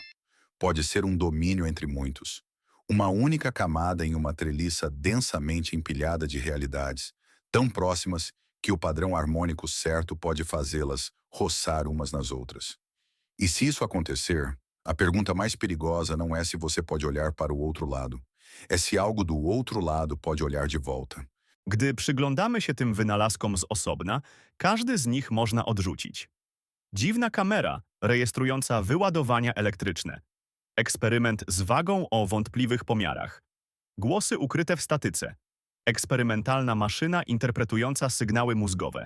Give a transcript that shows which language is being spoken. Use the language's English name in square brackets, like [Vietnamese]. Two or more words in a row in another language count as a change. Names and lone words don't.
[Portuguese] Pode ser um domínio entre muitos. Uma única camada em uma treliça densamente empilhada de realidades, tão próximas que o padrão harmônico certo pode fazê-las roçar umas nas outras. E se isso acontecer, a pergunta mais perigosa não é se você pode olhar para o outro lado, é se algo do outro lado pode olhar de volta. [Polish] Gdy przyglądamy się tym wynalazkom z osobna, każdy z nich można odrzucić. Dziwna kamera rejestrująca wyładowania elektryczne. Eksperyment z wagą o wątpliwych pomiarach. Głosy ukryte w statyce. Eksperymentalna maszyna interpretująca sygnały mózgowe.